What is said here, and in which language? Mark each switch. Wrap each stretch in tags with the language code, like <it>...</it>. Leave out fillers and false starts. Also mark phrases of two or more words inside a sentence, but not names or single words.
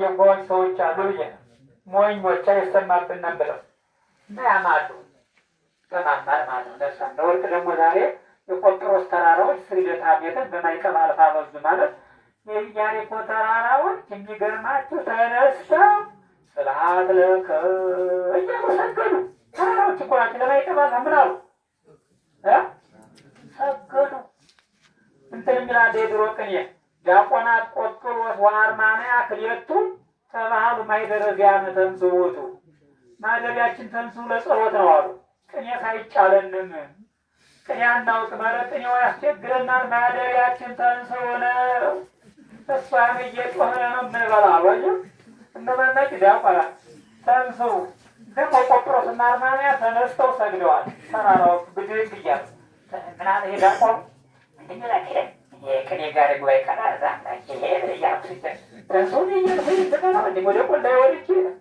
<am>የጓዎች ሰዎች አሉ ብዬ ነው። ሞኞች አይሰማብንም ብለው እና ያማሉ በማማር ማለት ነው። ለሰም ለወርቅ ደግሞ ዛሬ የቆጵሮስ ተራራዎች ስግደት ሐሜትን በማይቀባ አልፋ አበዙ ማለት የኢያሪኮ ተራራዎች የሚገርማችሁ ተነስተው ስብሐት ለከ እያሉ ሰገዱ። ተራራዎች እኮ ናቸው። ለማይቀባ ምን አሉ? ሰገዱ። እንትን የሚላለ የድሮ ቅኔ ዲያቆናት</am> <gez>ቆጵሮስ ወአርማንያ ክልኤቱ ተባሃሉ ማኅደረ ዚአነ ተንሥኡ ውእቱ።</gez> <am>ማደሪያችን ተንሥኡ ለጸሎት ነው አሉ። ቅኔ ሳይጫለንም ቅኔ አናውቅም። ኧረ ቅኔው ያስቸግረናል። ማደሪያችን ተንሥኦ ነው። እሷን እየጮኸ ነው የምንበላው። እነመናጭ ዲያቆናት ተንሥኦ ደግሞ ቆጵሮስና አርማንያ ተነስተው ሰግደዋል። ተራራዎች ብድግ እያሉ ምናምን ይሄ ዲያቆኑ ቅኔ ጋር ጉባኤ ቀናዛ እያሉ ተንሥኦ ወደ ቆላ ወርጄ</am>